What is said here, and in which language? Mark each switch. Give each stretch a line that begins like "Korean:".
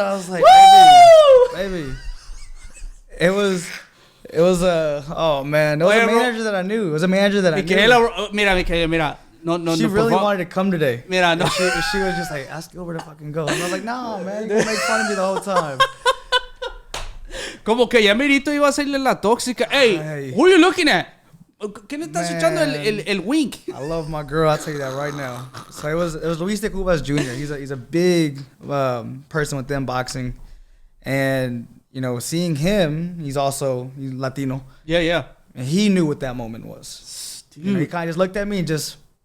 English: I was like, baby. It was oh, man. It was a manager that I knew. It was a manager that I knew.
Spanish: Michaela, mira. No,
English: she really wanted to come today.
Spanish: Mira, no.
English: She was just like, ask Gilbert to fucking go. And I was like, no, man. You're going to make fun of me the whole time.
Spanish: Como que ya merito iba a hacerle la tóxica.
English: Hey, who are you looking at?
Spanish: ¿Qué le estás echando el wink?
English: I love my girl. I'll tell you that right now. So it was Luis de Cubas Jr. He's a big person within boxing. And, seeing him, he's Latino. Yeah. And he knew what that moment was. Dude. He kind of just looked at me and just